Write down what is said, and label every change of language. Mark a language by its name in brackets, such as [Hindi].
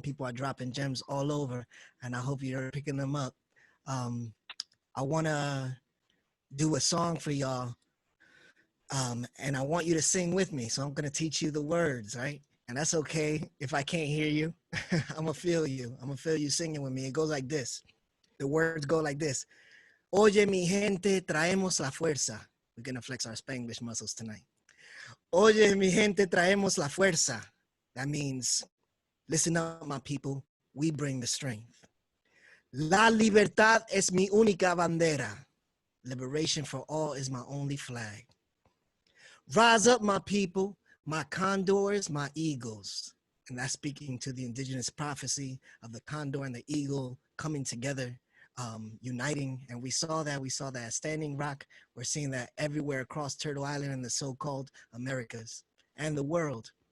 [English] People are dropping gems all over, and I hope you're picking them up. I want to do a song for y'all, and I want you to sing with me. So I'm going to teach you the words, right? And that's okay if I can't hear you. I'm going to feel you. I'm going to feel you singing with me. It goes like this. The words go like this. [Spanish] Oye, mi gente, traemos la fuerza. [English] We're going to flex our Spanglish muscles tonight. [Spanish] Oye, mi gente, traemos la fuerza. [English] That means, listen up, my people. We bring the strength. [Spanish] La libertad es mi única bandera. [English] Liberation for all is my only flag. Rise up, my people, my condors, my eagles. And that's speaking to the indigenous prophecy of the condor and the eagle coming together, uniting. And we saw that at Standing Rock. We're seeing that everywhere across Turtle Island and the so-called Americas and the world.